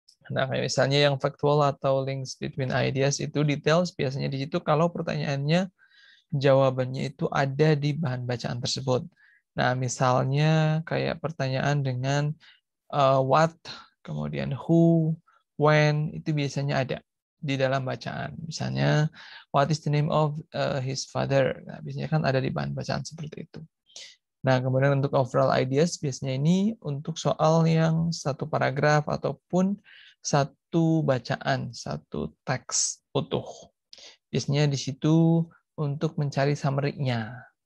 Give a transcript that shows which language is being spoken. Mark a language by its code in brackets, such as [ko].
[id] Nah, kayak misalnya yang factual atau [en] links between ideas [id] itu details biasanya di situ kalau pertanyaannya jawabannya itu ada di bahan bacaan tersebut. Nah, misalnya kayak pertanyaan dengan what, kemudian who, when, itu biasanya ada di dalam bacaan. [en] Misalnya, what is the name of his father? [id] Nah, biasanya kan ada di bahan bacaan seperti itu. Nah, kemudian untuk [en] overall ideas, [id] biasanya ini untuk soal yang satu paragraf ataupun satu bacaan, satu teks utuh. Biasanya di situ untuk mencari summary-nya.